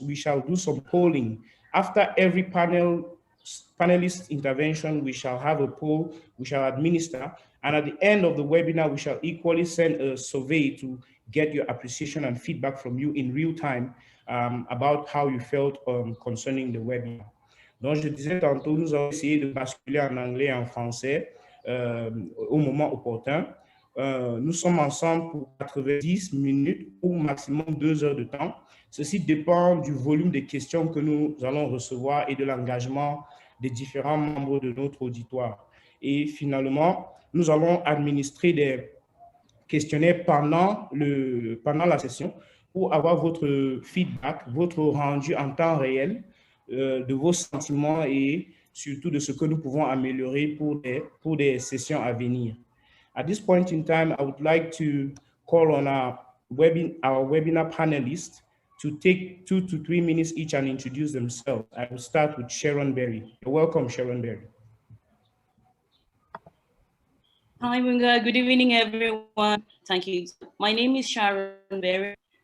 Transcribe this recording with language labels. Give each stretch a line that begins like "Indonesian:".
English: We shall do some polling. After every panelist intervention, we shall have a poll we shall administer. And at the end of the webinar, we shall equally send a survey to get your appreciation and feedback from you in real time about how you felt concerning the webinar.
French: Donc, je disais tantôt, nous allons essayer de basculer en anglais et en français au moment opportun. Nous sommes ensemble pour 90 minutes ou maximum 2 heures de temps. Ceci dépend du volume des questions que nous allons recevoir et de l'engagement des différents membres de notre auditoire. Et finalement, nous allons administrer des questionnaires pendant la session pour avoir votre feedback, votre rendu en temps réel de vos sentiments et surtout de ce que nous pouvons améliorer pour des sessions à venir.
English: At this point in time, I would like to call on our webinar panelists to take 2 to 3 minutes each and introduce themselves. I will start with Sharon Berry. You're welcome, Sharon Berry. Hi, Munga. Good evening, everyone. Thank you. My name is Sharon Berry.